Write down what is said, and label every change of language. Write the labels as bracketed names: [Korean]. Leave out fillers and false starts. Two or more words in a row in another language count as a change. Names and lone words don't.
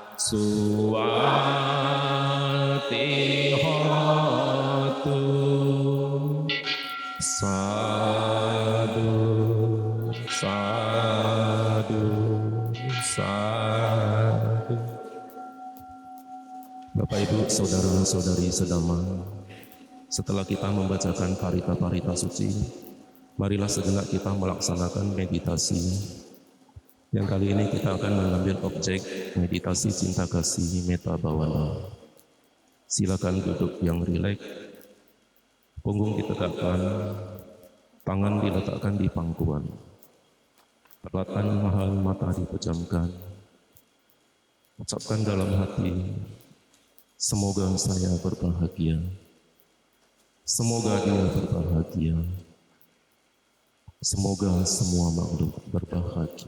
[Pali] suati hotu sadu sadu sadu. [Indonesian] Bapak Ibu saudara-saudari sedama, setelah kita membacakan parita-parita suci, marilah sejenak kita melaksanakan meditasi. Yang kali ini kita akan mengambil objek meditasi cinta kasih [Pali] metta bhavana. [Indonesian] Silakan duduk yang rileks, punggung ditegakkan, tangan diletakkan di pangkuan, perlatan mahal mata dipejamkan. Ucapkan dalam hati, semoga saya berbahagia, semoga dia berbahagia, semoga semua makhluk berbahagia.